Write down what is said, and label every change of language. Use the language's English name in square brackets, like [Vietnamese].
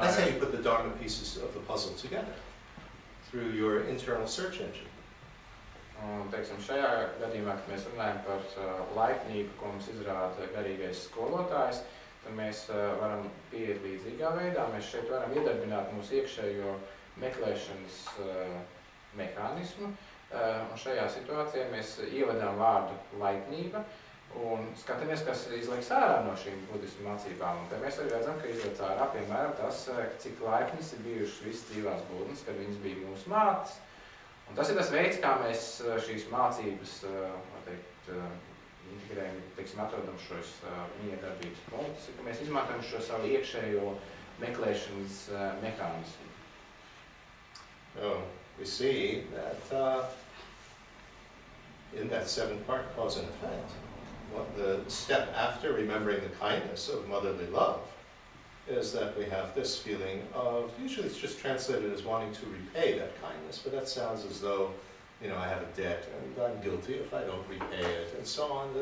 [English] That's how you put the Dharma pieces of the puzzle together, through your internal search engine. [Latvian] Un, teiksim, šajā gadījumā, kad mēs runājam par laipnību, ko mums izrāda garīgais skolotājs, tad mēs varam pieiet līdzīgā veidā. Mēs šeit varam iedarbināt mūsu iekšējo meklēšanas mehānismu. Un šajā situācijā mēs ievedām vārdu laipnība un skatāmies, kas izliks ārā no šīm budismu mācībām. Un te mēs arī redzam, ka izliek ārā, piemēram, tas, cik laipnis ir bijušas visas dzīvās būtnes, kad viņas bija mūsu mātes. Un tas ir tas veids, kā mēs šīs mācības, teikt, integrējam, teiksim, atrodam šos miedarbības punktus, ka mēs izmantojam šo savu iekšējo meklēšanas mehānismu. [English] Oh, we see that in that 7-part cause and effect, what the step after remembering the kindness of motherly love is that we have this feeling of, usually it's just translated as wanting to repay that kindness, but that sounds as though, you know, I have a debt and I'm guilty if I don't repay it and so on.